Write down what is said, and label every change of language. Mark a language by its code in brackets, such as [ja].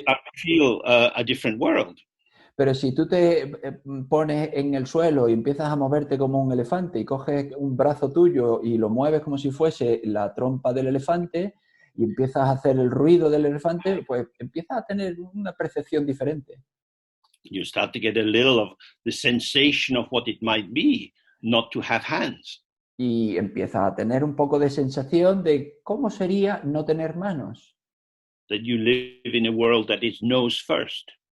[en] start to feel a different world. [es] pero si tú te pones en el suelo y empiezas a moverte como un elefante y coges un brazo tuyo y lo mueves como si fuese la trompa del elefante y empiezas a hacer el ruido del elefante, pues empiezas a tener una percepción diferente. [en] You start to get a little of the sensation of what it might be not to have hands. [es] Y empiezas a tener un poco de sensación de cómo sería no tener manos. [en] That you live in a world that is nose first.